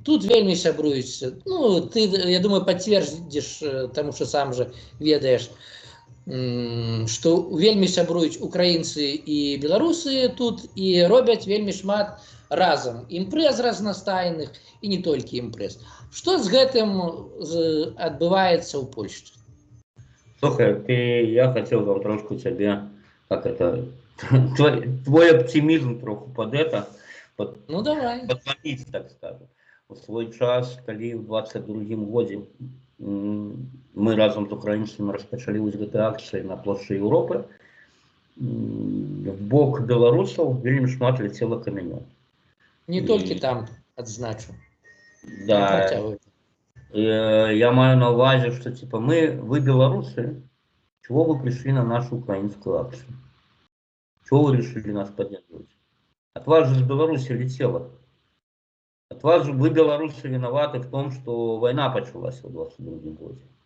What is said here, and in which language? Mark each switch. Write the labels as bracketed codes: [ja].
[be] Тут вельмі сябруюць. Ну, ты, я думаю, пацвердзіш, таму што сам жа ведаеш, што вельмі сябруюць украінцы і беларусы тут і робяць вельмі шмат разам імпрэз разнастайных і не толькі імпрэз. Што з гэтым адбываецца ў Польшчы? [ru] Слухай, я хотел там трошку тебе, как это, твой оптимизм троху Ну, давай. подломить, так скажем. [be] У свой час, калі ў 22-м годзе мы разом з украінцамі распачалі вось гэтыя акцыі на плошчы Еўропы, в бок беларусаў вельмі шмат ляцела камянёў. Не толькі там, адзначу. [ru] Да. [be] Я маю на увазе, [ru] что типа вы белорусы, чего вы пришли на нашу украинскую акцию? Чего вы решили нас поддерживать? От вас же из Беларуси летело. От вас же вы, белорусы, виноваты в том, что война началась в 22-м году.